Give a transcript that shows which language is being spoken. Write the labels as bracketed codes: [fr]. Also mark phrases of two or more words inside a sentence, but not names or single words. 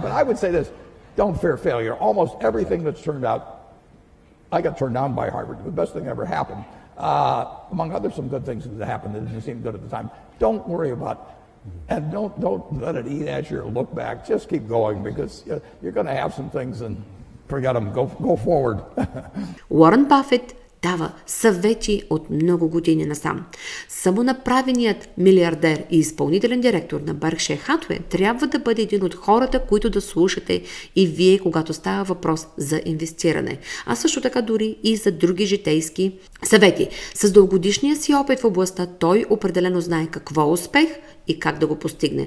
[en] But I would say this: don't fear failure. Almost everything that's turned out, I got turned down by Harvard. The best thing that ever happened. Among other some good things that happened that didn't seem good at the time. Don't worry about it. And don't let it eat at you or look back. Just keep going, because you're going to have some things and forget them. Go forward. [bg] Уорън Бъфет дава съвети от много години насам. Самонаправеният милиардер и изпълнителен директор на Berkshire Hathaway трябва да бъде един от хората, които да слушате и вие, когато става въпрос за инвестиране. А също така дори и за други житейски съвети. С дългогодишния си опит в областта той определено знае какво е успех и как да го постигне.